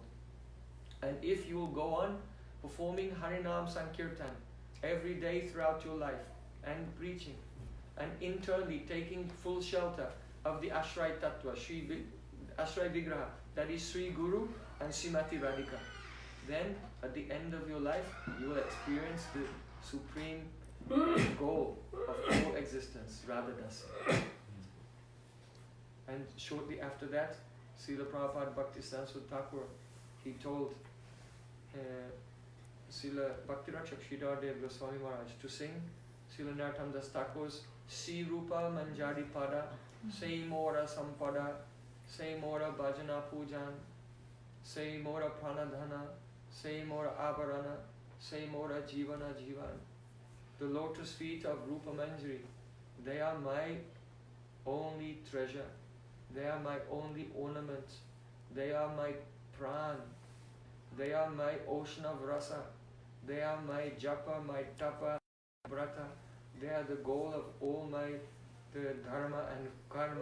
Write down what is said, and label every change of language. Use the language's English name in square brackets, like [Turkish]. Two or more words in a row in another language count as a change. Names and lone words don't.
[English] And if you will go on performing Harinam Sankirtan every day throughout your life and preaching and internally taking full shelter of the Ashray Tattva, Ashray Vigraha, that is Sri Guru and Srimati Radhika, then at the end of your life you will experience the supreme goal of all existence, Radha Dasi. And shortly after that, Srila Prabhupada Bhaktisiddhanta Thakur, he told Srila Bhaktirakshak Sridhar Dev Goswami Maharaj to sing Srila Narottam Das Thakur's Si Rupa Manjari Pada, [Bangla] সেই মোর সম্পদ, সেই মোর ভজন পূজন, সেই মোর প্রাণধন, সেই মোর আভরণ, সেই মোর জীবন জীবন. [English] The lotus feet of Rupa Manjari, they are my only treasure, they are my only ornament, they are my pran, they are my ocean of rasa, they are my japa, my tapa, brata, they are the goal of all my dharma and karma.